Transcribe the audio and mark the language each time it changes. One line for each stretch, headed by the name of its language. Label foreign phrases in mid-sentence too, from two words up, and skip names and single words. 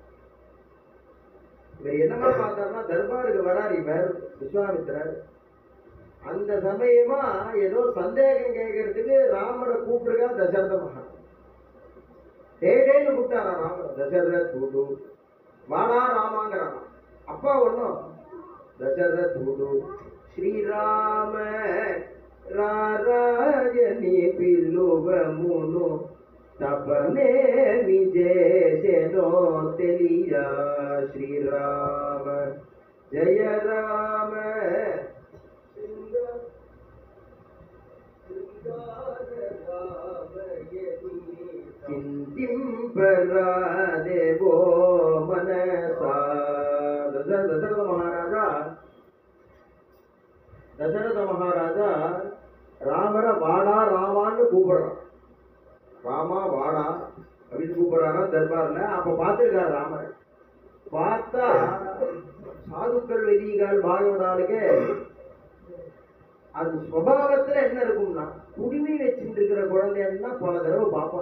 Tamil: இவர் என்னமா பார்த்தார்னா தர்பாருக்கு வரார் இவர் விஸ்வாமித்திரர். அந்த சமயமா ஏதோ சந்தேகம் கேட்கறதுக்கு ராமரை கூப்பிட்டுருக்கா தசரத மகன். டேடேன்னு கூப்பிட்டாரா ராமர். தசரத் கூடு வாடா ராமாங்கிறான். அப்பா ஒன்னும் தசரத் கூடு
Telugu: శ్రీరామ రారాజని పిలువమును తపనే విజేసెనో తెలియ. శ్రీరామ జయ రామ చింతింపరాదేవో మనసా.
Tamil: దశరథ మహారాజా ராமரை வாடா ராமான்னு கூப்பிடுறான். ராமா வாடா அப்படின்னு கூப்பிடுறாரா தர்பார்ல. அப்ப பார்த்திருக்காரு ராமரை. பார்த்தா சாதுக்கள் வெதிகள் பாகவதாளுக்கு அது சுபாவத்துல என்ன இருக்கும்னா, குடிமை வச்சுட்டு இருக்கிற குழந்தைன்னா பல தடவை பார்ப்பான்.